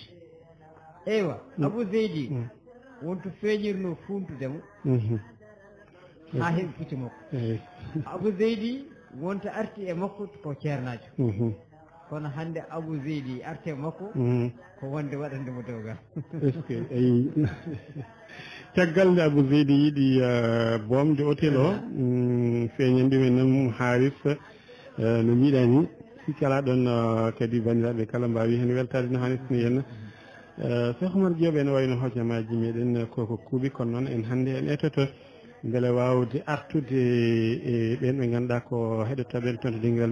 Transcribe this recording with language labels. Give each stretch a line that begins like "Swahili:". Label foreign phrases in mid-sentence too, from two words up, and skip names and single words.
Fula: eywa Abou Zeydi wonto feeñirno funtudemo ha heeɓi pucci makko Abou Zeydi wonto arti e makko ko ceernajo kono hande Abou Zeydi arte makko ko wonde waɗandemo dewgal
French: est ce que
Fula: ayi caggal nde Abou Zeydi yiiɗi boomde hôtel o feeñanɗumen noon Haris no mbiɗa ni sikki ala ɗon kadi bandiraɓe kala mbawi hen weltade no hannisni henna Cheikh Oumar Diop ene wayno hojamaji meɗen koko kuuɓi kono noon en hannde en etoto beele wawde artude e ɓen ɓe ganduɗa ko heɗotoɓe toon to dinguiral